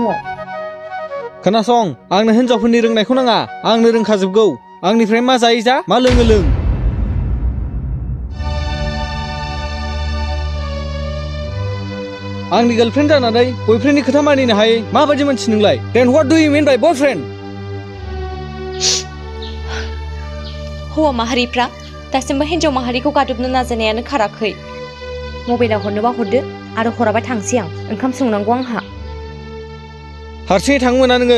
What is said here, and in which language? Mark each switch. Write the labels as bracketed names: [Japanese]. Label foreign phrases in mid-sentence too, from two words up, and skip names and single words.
[Bodo] खोनासं, आंनो हिनजावफोरनि रोंनायखौ नाङा, आंनो रोंखाजोबगौ। आंनिफ्राय मा जायो जा, मा लोङो लों। आंनि गार्लफ्रेन्ड जानानै बयफ्रेन्डनि खोथा मानिनो हायै माबायदि मानसि नोंलाय? [English] Then what do you mean by boyfriend? [Bodo] हौवा माहारिफ्रा दासिमबो हिन्जाव माहारिखौ गादबनो नाजानायानो खाराखै। मबाइलाव हरनोबा हरदो, आरो हराबा थांसै आं। ओंखाम संनांगौ आंहा। हारसिङै थांनो मोना नोङो।